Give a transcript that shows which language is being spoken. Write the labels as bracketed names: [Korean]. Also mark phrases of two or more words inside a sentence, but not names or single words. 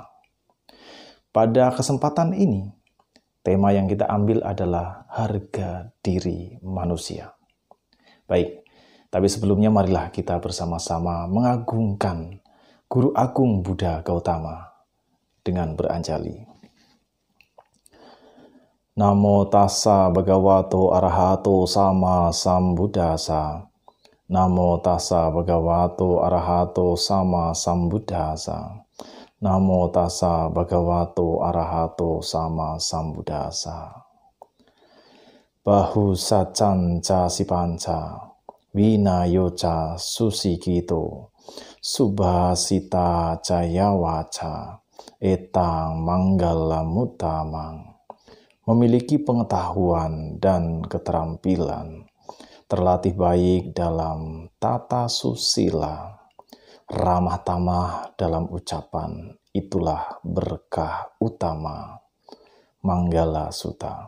[Indonesian] Pada kesempatan ini, tema yang kita ambil adalah harga diri manusia. Baik, tapi sebelumnya marilah kita bersama-sama mengagungkan Guru Agung Buddha Gautama dengan beranjali. [Pali] Namo tassa bhagavato arahato sama sambuddhassa. Namo tassa bhagavato arahato sama sambuddhassa. Namo tassa bhagavato arahato sama sambuddhassa. Bahu sacan ca sipanca, winayoca susikito, subhasita cayawaca, etang manggala mutamang. [Indonesian] Memiliki pengetahuan dan keterampilan, terlatih baik dalam tata susila, ramah tamah dalam ucapan, itulah berkah utama. Manggala Sutta.